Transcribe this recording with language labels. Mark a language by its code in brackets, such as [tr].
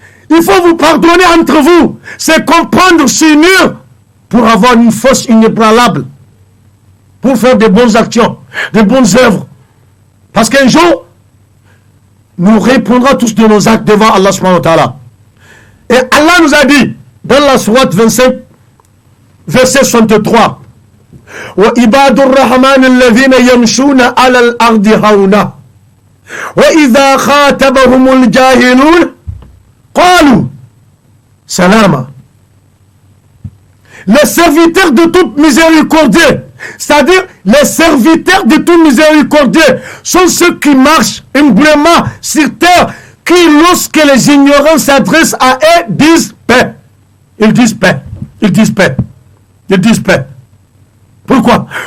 [fr] Il faut vous pardonner entre vous. C'est comprendre, s'unir pour avoir une force inébranlable, pour faire de bonnes actions, de bonnes œuvres. Parce qu'un jour, nous répondrons tous de nos actes devant Allah subhanahu wa ta'ala. Et Allah nous a dit, dans la sourate 25, verset 63, [ar] وَإِبَادُ الرَّحْمَنِ الَّذِينَ يَمْشُونَ عَلَى الْأَرْضِ هَوْنًا وَإِذَا خَاطَبَهُمُ الْجَاهِلُونَ قَالُوا سَلَامًا. [fr] Les serviteurs de tout miséricordieux, c'est-à-dire les serviteurs de tout miséricordieux, sont ceux qui marchent humblement sur terre, qui, lorsque les ignorants s'adressent à eux, disent paix. Ils disent paix. Ils disent paix. Ils disent paix. Pourquoi?